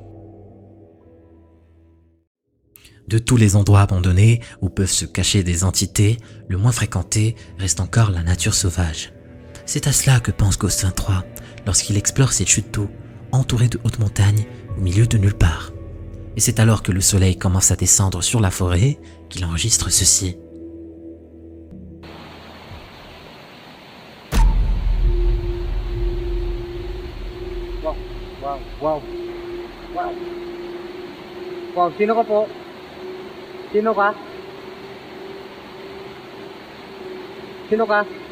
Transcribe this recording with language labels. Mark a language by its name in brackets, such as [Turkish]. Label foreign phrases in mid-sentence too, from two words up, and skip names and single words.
[French] De tous les endroits abandonnés où peuvent se cacher des entités, le moins fréquenté reste encore la nature sauvage. C'est à cela que pense Ghost 23 lorsqu'il explore cette chute d'eau, entourée de hautes montagnes, au milieu de nulle part. Et c'est alors que le soleil commence à descendre sur la forêt qu'il enregistre ceci. [Filipino] Wow, sino ka po? Sino ka? Sino ka?